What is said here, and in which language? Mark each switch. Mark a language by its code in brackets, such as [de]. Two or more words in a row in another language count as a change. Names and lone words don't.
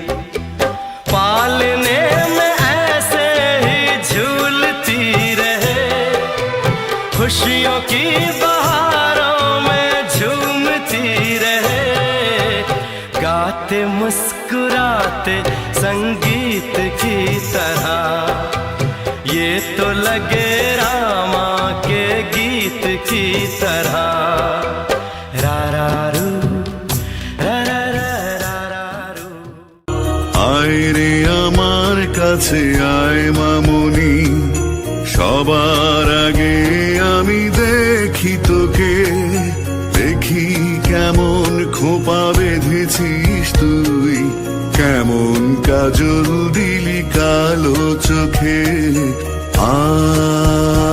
[hi] पालने में ऐसे ही झूलती रहे, खुशियों की बहारों में झूमती रहे। गाते मुस्कुराते संगीत की तरह, ये तो लगे रामा के गीत की तरह। रा रा रू रा रा रा रा रा रू। [bn] আয় রে আমার কাছে আয় মামুনি, সবার আগে আমি দেখি তোকে। দেখি কেমন খোপা বেঁধেছিস তুই, কেমন কাজল দিলি কালো চোখে।